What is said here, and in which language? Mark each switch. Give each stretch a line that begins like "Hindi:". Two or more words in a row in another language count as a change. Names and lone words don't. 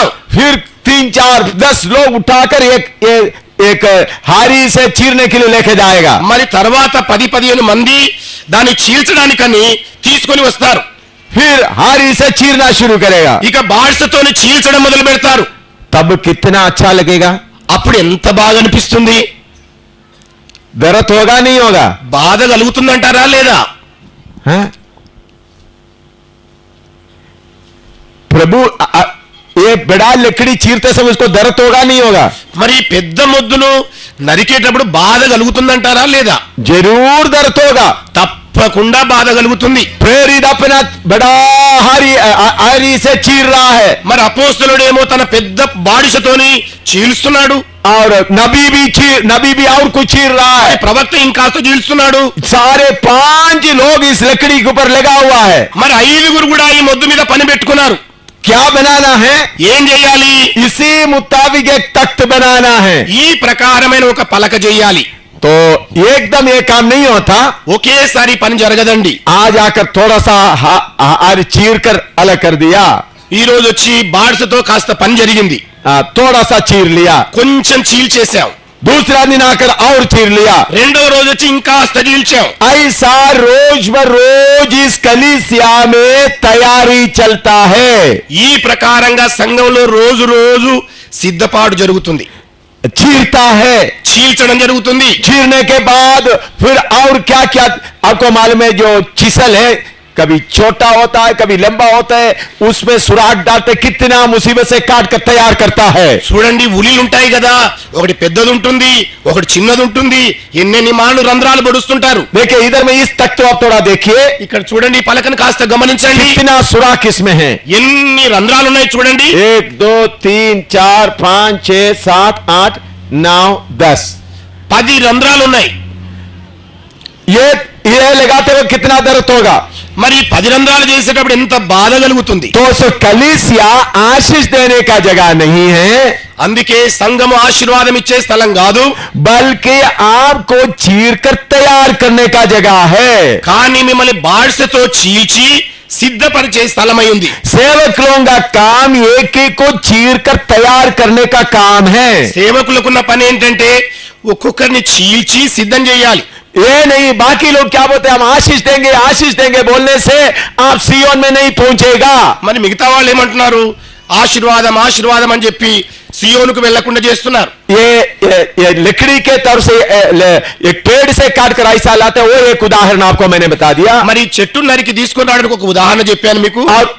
Hindi: फिर 3, 4, 10 लोग उठाकर एक हारी से चीरने के लिए लेके जाएगा.
Telugu: మరి తర్వాత 10-15 మంది దాన్ని చీల్చడానికని తీసుకొని వస్తారు.
Hindi: फिर हारी से चीरना शुरू करेगा.
Telugu: ఇక బాడ్సతోని చీల్చడం మొదలు పెడతారు.
Hindi: तब कितना अच्छा लगेगा?
Telugu: అప్పుడు ఎంత బాగా అనిపిస్తుంది.
Hindi: दर्द होगा नहीं होगा?
Telugu: బాధ కలుగుతుందంటారా లేదా?
Hindi: हैं? प्रभु ये बड़ा लकड़ी चीरते समय उसको दर्द होगा नहीं होगा?
Telugu: మరి పెద్ద మొద్దును నరికేటప్పుడు బాధ కలుగుతుందంటారా లేదా?
Hindi: जरूर दर्द होगा.
Telugu: తప్పకుండా బాధ కలుగుతుంది.
Hindi: प्रेरित अपना बड़ा हारी से चीर रहा है,
Telugu: మరి అపోస్తలుడేమో తన పెద్ద బాడిసతోని చీల్స్తున్నాడు.
Hindi: और नबी भी और कुछ चीर रहा है.
Telugu: ప్రవక్త ఇంకాస్త చీల్స్తున్నాడు.
Hindi: सारे 5 लोग इस लकड़ी के ऊपर लगा हुआ है.
Telugu: మరి 5 కూడా ఈ మొద్దు మీద పని పెట్టుకున్నారు.
Hindi: क्या बनाना है?
Telugu: ఏం చేయాలి?
Hindi: इसी मुताबिक एक तख्त बनाना है.
Telugu: ఈ ప్రకారమైన ఒక పలక చేయాలి.
Hindi: तो एकदम ये काम नहीं होता.
Telugu: ఒకేసారి పని జరగదండి.
Hindi: आज आकर थोड़ा सा हार चीर कर अलग कर दिया.
Telugu: ఈ రోజు వచ్చి బాడ్స్తో కాస్త పని జరిగింది,
Hindi: थोड़ा सा चीर लिया.
Telugu: కొంచెం చీల్చేసాం.
Hindi: दूसरा दिन आकर और चीर लिया.
Telugu: రెండవ రోజు వచ్చి ఇంకా చీల్చాం.
Hindi: ऐसा रोज ब रोज इस कलीसिया में तैयारी चलता है.
Telugu: ఈ ప్రకారంగా సంఘంలో రోజు రోజు సిద్ధపాటు జరుగుతుంది,
Hindi: चीरता है.
Telugu: చీల్చడం జరుగుతుంది.
Hindi: चीरने के बाद फिर और क्या क्या आपको मालूम है, जो चिसल है कभी छोटा होता है कभी लंबा होता है, उसमें सुराख डालते कितना मुसीबत से काट कर तैयार करता है.
Telugu: చూడండి, ఉలీలు ఉంటాయి కదా, ఒకటి పెద్దది ఉంటుంది, ఒకటి చిన్నది ఉంటుంది, ఎన్నెన్ని మాళ్ళు రంధ్రాలు పడుస్తుంటారు.
Hindi: देखिए इधर में इस तख्त आप थोड़ा देखिए,
Telugu: ఇక్కడ చూడండి, ఈ పలకను కాస్త గమనించండి,
Hindi: कितना सुराख इसमें है.
Telugu: ఎన్ని రంధ్రాలు ఉన్నాయి చూడండి.
Hindi: 1 2 3 4 5 6 7 8 9 10
Telugu: 10 రంధ్రాలు ఉన్నాయి.
Hindi: ये लगाते हुए कितना दर्द होगा.
Telugu: మరి 10 రంధ్రాలు చేసేటప్పుడు ఎంత బాధ కలుగుతుంది.
Hindi: तो सो कलीसिया आशीष देने का जगह नहीं है,
Telugu: అందుకే సంఘము ఆశీర్వాదం ఇచ్చే స్థలం కాదు,
Hindi: बल्कि आपको चीर कर तैयार करने का जगह है.
Telugu: కానీ మిమ్మల్ని బాడ్సతో చీల్చి సిద్ధపరిచే స్థలమై ఉంది.
Hindi: सेवकों का काम एक ही को चीर कर तैयार करने का काम है.
Telugu: సేవకులకున్న పని ఏంటంటే ఒక్కొక్కరిని చీల్చి సిద్ధం చేయాలి.
Hindi: ये नहीं बाकी लोग क्या बोलते हैं, हम आशीष देंगे बोलने से आप सियोन में नहीं पहुंचेगा.
Telugu: మరి మిగతా వాళ్ళు ఏమంటున్నారు, ఆశీర్వాదం ఆశీర్వాదం అని చెప్పి సియోనుకు వెళ్లకుండా చేస్తున్నారు.
Hindi: ये लकड़ी के तरफ से एक पेड़ से काट कर ऐसा लाते, वो एक उदाहरण आपको मैंने बता दिया.
Telugu: మరి చెట్టు నరికి తీసుకొని రావడానికి ఒక ఉదాహరణ చెప్పాను మీకు.
Hindi: और